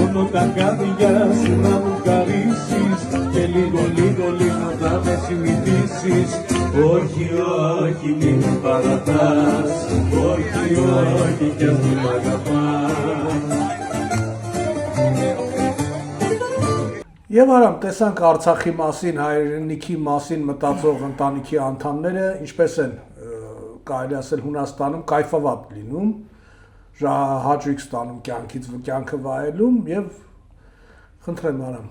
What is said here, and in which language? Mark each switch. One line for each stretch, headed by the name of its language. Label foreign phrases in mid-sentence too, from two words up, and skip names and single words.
Greek: τα κάδια σου να μου χαρίσεις και λίγο θα με συνηθίσεις. Όχι, όχι, μην με παρατάς, όχι, όχι, κι ας μην μ' αγαπάς.
Armenian: Եվ արամ տեսանք Արցախի մասին, հայրենիքի մասին մտածող ընտանիքի անդամները ինչպես են կարելի ասել Հունաստանում կայֆավատ լինում, հաճույք ստանում կյանքը վայելում եւ խնդրեմ արամ։